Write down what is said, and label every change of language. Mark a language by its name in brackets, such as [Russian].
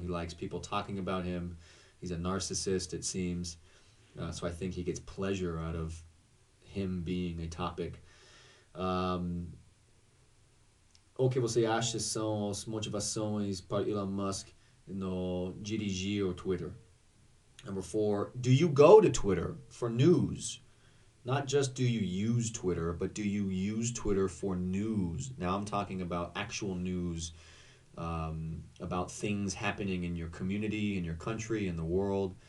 [English] He likes people talking about him. He's a narcissist, it seems. So I think he gets pleasure out of him being a topic. [Portuguese] O que você acha são as motivações para Elon Musk no dirigir o Twitter? [English] Number 4, do you go to Twitter for news? Not just do you use Twitter, but do you use Twitter for news? Now I'm talking about actual news, about things happening in your community, in your country, in the world.